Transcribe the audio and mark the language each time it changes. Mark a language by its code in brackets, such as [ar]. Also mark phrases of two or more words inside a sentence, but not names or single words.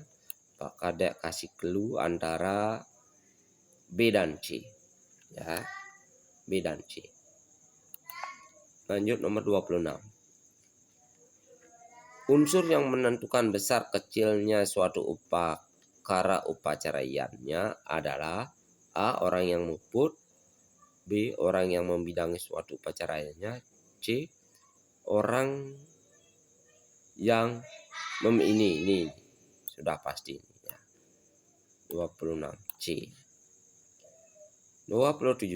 [id] Pak Kadek kasih clue antara B dan C ya, B dan C. Lanjut nomor 26. Unsur yang menentukan besar kecilnya suatu upakara upacara yadnya adalah A. Orang yang muput, B. Orang yang membidangi suatu upacara yadnya, C. Orang yang ini sudah pasti ya. 26 C. 27.